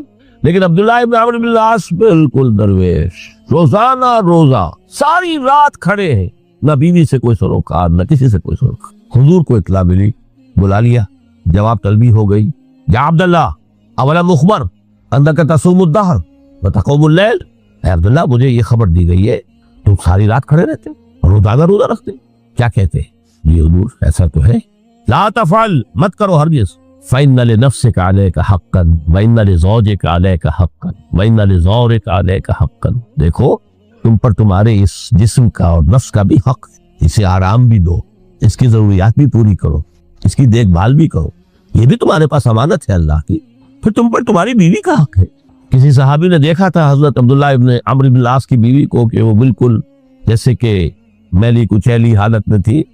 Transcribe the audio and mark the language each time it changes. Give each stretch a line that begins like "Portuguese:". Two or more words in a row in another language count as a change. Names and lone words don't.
Hindi: लेकिन अब्दुल्लाह इब्न अम्र बिन आस बिल्कुल दरवेश, रोजाना रोजा सारी रात खड़े हैं, न बीवी से कोई सरोकार, न किसी से कोई सरोकार। हुजूर को इत्ला मिली, बुला लिया, जवाब तलबी हो गई।
Arabic: يا عبد الله ألم أخبر أنك تصوم الدهر وتقوم الليل,
Hindi: अब्दुल्ला मुझे ये खबर दी गई है तुम सारी रात खड़े रहते और रोजाना रोजा रखते। क्या कहते? ये हुजूर ऐसा तो है।
Arabic: لا تفعل,
Hindi: मत करो हरगिज़।
Arabic: فإن لنفسك عليك حقا وإن لزوجك عليك حقا وإن لزورك عليك حقا.
Hindi: देखो तुम पर तुम्हारे इस जिस्म का और नफ्स का भी हक है, इसे आराम भी दो, इसकी जरूरियात भी पूरी करो, इसकी देखभाल भी करो, ये भी तुम्हारे पास अमानत है अल्लाह की। फिर तुम पर तुम्हारी बीवी का हक है। किसी सहाबी ने देखा था हजरत अब्दुल्लाह इब्न अम्र बिन आस की बीवी को कि वो बिल्कुल जैसे कि मैली कुचैली हालत में थी।